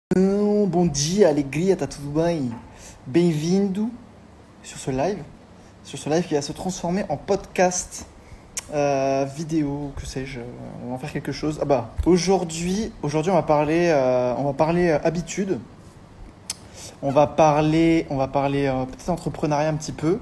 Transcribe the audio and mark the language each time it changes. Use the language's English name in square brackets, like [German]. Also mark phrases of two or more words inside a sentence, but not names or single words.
[Portuguese] Bom dia, alegria, tá tudo bem? [French] Bem-vindo sur ce live qui va se transformer en podcast, vidéo, que sais-je. On va en faire quelque chose. Ah bah, aujourd'hui, on va parler habitude. On va parler peut-être entrepreneuriat un petit peu.